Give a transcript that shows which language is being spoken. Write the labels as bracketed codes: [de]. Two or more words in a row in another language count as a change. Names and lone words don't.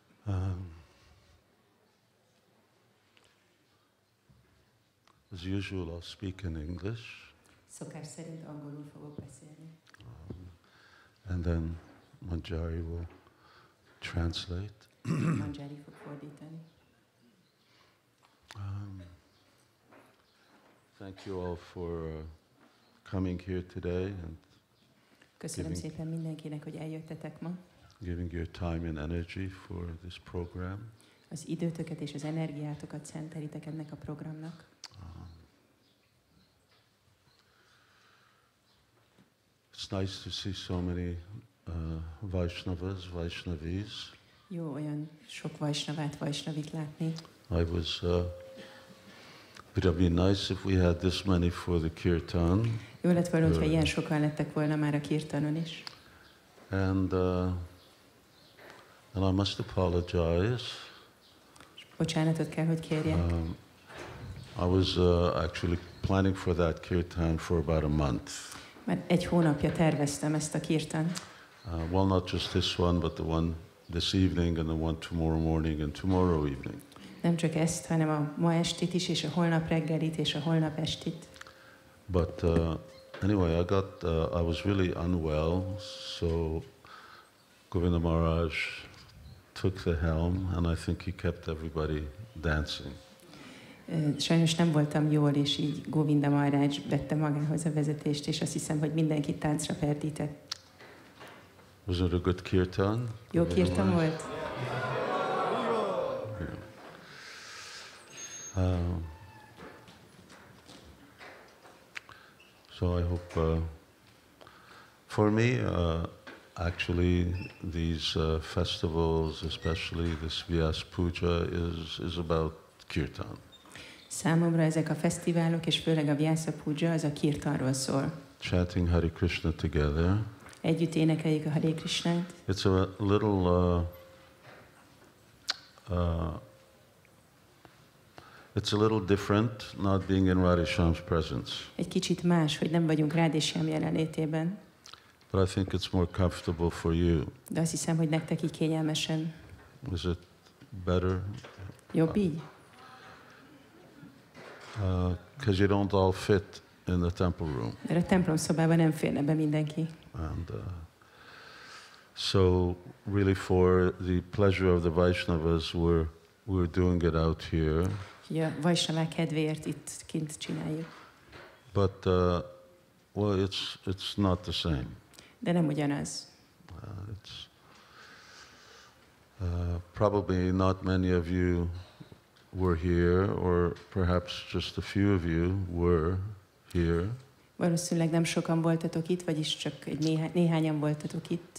[en] Um, as usual, I'll speak in English. [hu] Szokás szerint angolul fogok beszélni. [en] And then Manjari will translate. [hu] Manjari fog fordítani. [en] Thank you all for coming here today and [hu] Köszönöm szépen mindenkinek, hogy eljöttetek ma. [en] giving your time and energy for this program. [hu] Az időtöket és az energiátokat szentelitek ennek a programnak. [en] It's nice to see so many Vaishnavas, Vaishnavis. [hu] Jó olyan sok Vaisnavát, Vaisnavit látni. [en] It would be nice if we had this many for the kirtan. [hu] Jó lett volna, hogyha ilyen sokan lettek volna már a kirtanon is. [en] And I must apologize. [hu] Bocsánatot kell, hogy kérjek. [en] I was actually planning for that kirtan for about a month. [hu] Már egy hónapja terveztem ezt a kirtan. [en] Well, not just this one, but the one this evening and the one tomorrow morning and tomorrow evening. [hu] Nem csak ezt, hanem a ma estit is, és a holnap reggelit, és a holnap estit. [en] But anyway, I was really unwell, so Govinda Maharaj took the helm, and I think he kept everybody dancing. [hu] Sajnos nem voltam jól, és így Govinda Maharaj vette magához a vezetést, és azt hiszem, hogy mindenkit táncra perdített. [en] Was it a good kirtan? [hu] Jó kirtan volt? [en] So I hope, for me, actually, these festivals, especially this Vyas Puja, is about kirtan. [hu] Számomra ezek a fesztiválok, és főleg a Vyasa Puja, az a kirtanról szól. [en] Chanting Hare Krishna together. [hu] Együtt énekeljük a Hare Krishnát. [en] It's a little, it's a little different not being in Radhisham's presence. [hu] Egy kicsit más, hogy nem vagyunk Radhisham jelenlétében. [en] But I think it's more comfortable for you. [hu] De azt hiszem, hogy nektek így kényelmesen. [en] Is it better? [hu] Jobb így? [en] Because you don't all fit in the temple room. [hu] Mert a templom szobában nem férne be mindenki. [en] And so really for the pleasure of the Vaishnavas, we're doing it out here. [hu] Ugye a Vaisnavák kedvéért itt kint csináljuk. [en] But well, it's not the same. [hu] De nem ugyanaz. [en] It's probably not many of you were here, or perhaps just a few of you were here. [hu] Valószínűleg nem sokan voltatok itt, vagyis csak néhányan voltatok itt.